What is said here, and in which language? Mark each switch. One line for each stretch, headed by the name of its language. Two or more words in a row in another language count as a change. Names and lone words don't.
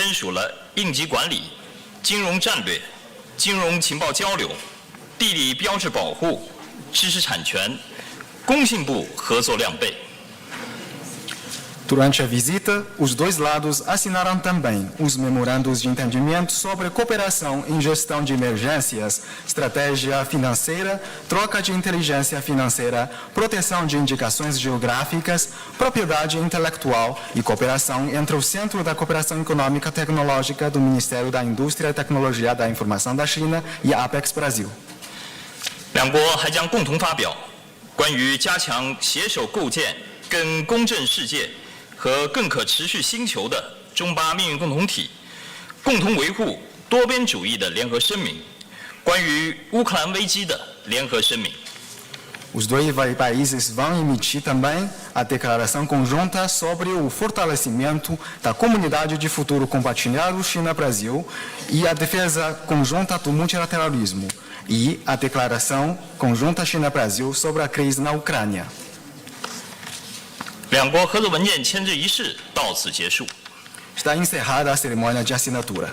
Chinese: 署了应急管理、金融战略、金融情报交流、地理标志保护、知识产权、工信部合作亮背。
Portuguese: Durante a visita, os dois lados assinaram também os memorandos de entendimento sobre cooperação em gestão de emergências, estratégia financeira, troca de inteligência financeira, proteção de indicações geográficas, propriedade intelectual e cooperação entre o Centro da Cooperação Econômica e Tecnológica do Ministério da Indústria e Tecnologia da Informação da China e a Apex Brasil.
Chinese: 两国还将共同发表关于加强携手构建更公正世界 和更可持续星球的中巴命运共同体，共同维护多边主义的联合声明，关于乌克兰危机的联合声明。
Portuguese: Os dois países vão emitir também a declaração conjunta sobre o fortalecimento da comunidade de futuro compartilhado China-Brasil e a defesa conjunta do multilateralismo e a declaração conjunta China-Brasil sobre a crise na Ucrânia.
Chinese: 两国合作文件签字仪式到此结束。
Portuguese: Está encerrada a cerimônia de assinatura.